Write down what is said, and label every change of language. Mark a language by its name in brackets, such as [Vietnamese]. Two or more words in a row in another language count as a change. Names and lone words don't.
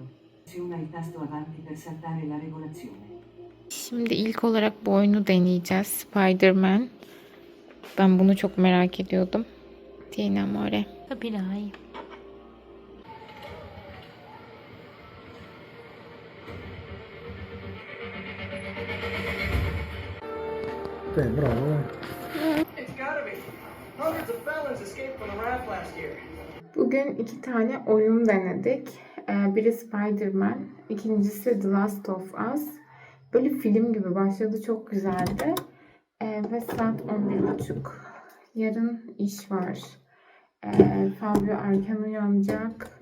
[Italian] Pressiona il tasto avanti per saltare la regolazione. [Turkish] Şimdi ilk olarak bu oyunu deneyeceğiz. Spider-Man. Ben bunu çok merak ediyordum. [Italian] Tieni amore. Capirai. Bravo. [English] It's gotta be. Hundreds of felons escaped from the raft last year. [Turkish] Bugün 2 tane oyun denedik. Biri Spider-Man, ikincisi The Last of Us. Böyle film gibi başladı, çok güzeldi. Ve saat 11.30. Yarın iş var. Fabio erken uyanacak.